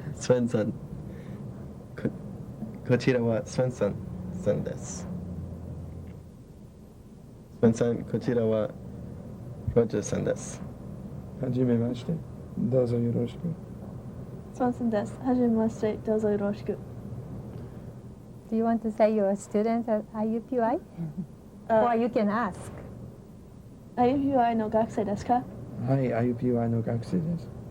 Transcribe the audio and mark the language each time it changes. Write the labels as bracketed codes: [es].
[ja] スウェンソン、こちらはスウェンソンさんです。スウェンソン、こちらはロジャーさんです。はじめまして。どうぞよろしく。 Swenson です。はじめまして、どうぞよろしく。 [en] Do you want to say you're a student at IUPUI? Or you can ask. [ja] IUPUI の学生ですか？はい、IUPUI の学生です。